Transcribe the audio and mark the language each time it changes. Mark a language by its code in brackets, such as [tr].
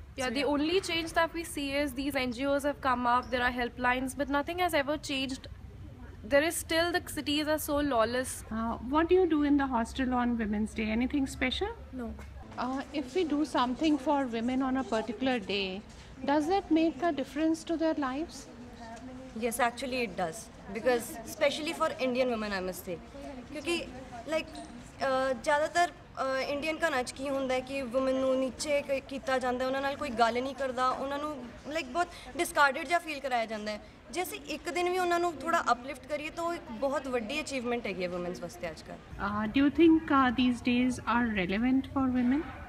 [en] Yeah, the only change that we see is these NGOs have come up, there are helplines, but nothing has ever changed. There is still, the cities are so lawless. What do you do in the hostel on Women's Day? Anything special? No. If we do something for women on a particular day, does that make a difference to their lives? Yes, actually it does, because especially for Indian women I must say, [pa] क्योंकि like ज़्यादातर इंਡੀਅਨ ਘਰਾਂ 'ਚ ਕੀ ਹੁੰਦਾ ਹੈ ਕਿ woman ਨੂੰ ਨੀਚੇ ਕੀਤਾ ਜਾਂਦਾ, ਉਹਨਾਂ ਨਾਲ ਕੋਈ ਗੱਲ ਨਹੀਂ ਕਰਦਾ, ਉਹਨਾਂ ਨੂੰ ਲਾਈਕ ਬਹੁਤ ਡਿਸਕਾਰਡਡ ਜਿਹਾ ਫੀਲ ਕਰਾਇਆ ਜਾਂਦਾ ਹੈ। ਜੇ ਅਸੀਂ ਇੱਕ ਦਿਨ ਵੀ ਉਹਨਾਂ ਨੂੰ ਥੋੜਾ ਅਪਲਿਫਟ ਕਰੀਏ ਤਾਂ ਉਹ ਇੱਕ ਬਹੁਤ ਵੱਡੀ ਅਚੀਵਮੈਂਟ ਹੈਗੀ ਹੈ ਵੂਮਨਸ ਵਾਸਤੇ ਅੱਜ ਕੱਲ੍ਹ। [en] Do you think these days are relevant for women?